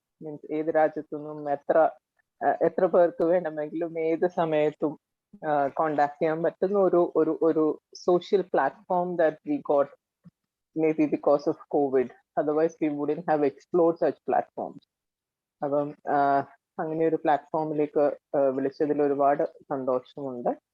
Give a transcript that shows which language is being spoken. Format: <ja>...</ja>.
<ml>Means ഏത് രാജ്യത്തു നിന്നും എത്ര പേർക്ക് വേണമെങ്കിലും ഏത് സമയത്തും കോണ്ടാക്ട് ചെയ്യാൻ പറ്റുന്ന ഒരു</ml> <en>social platform that we got, maybe because of COVID. Otherwise, we wouldn't have explored such platforms.</en> <ml>അപ്പം അങ്ങനെ ഒരു പ്ലാറ്റ്ഫോമിലേക്ക് വിളിച്ചതിൽ ഒരുപാട് സന്തോഷമുണ്ട്.</ml>